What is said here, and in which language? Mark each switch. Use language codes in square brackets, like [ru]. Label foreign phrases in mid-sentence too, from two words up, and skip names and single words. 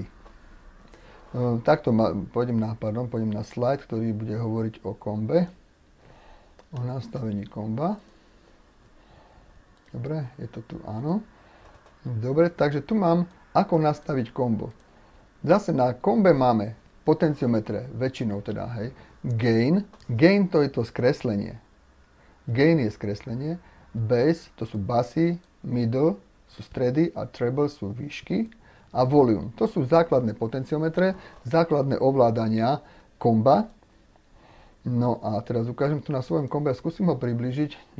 [sk] Takto pôjdem na slide, ktorý bude hovoriť o kombe, o nastavení komba. Dobre, je to tu, áno. Dobre, takže tu mám, ako nastaviť kombo. Zase na kombe máme potenciometre, väčšinou teda, hej, gain. Gain to je to skreslenie. Gain je skreslenie. Bass to sú basy, middle sú stredy a treble sú výšky. A volume to sú základné potenciometre, základné ovládania komba. No a teraz ukážem to na svojom kombe a skúsim ho priblížiť.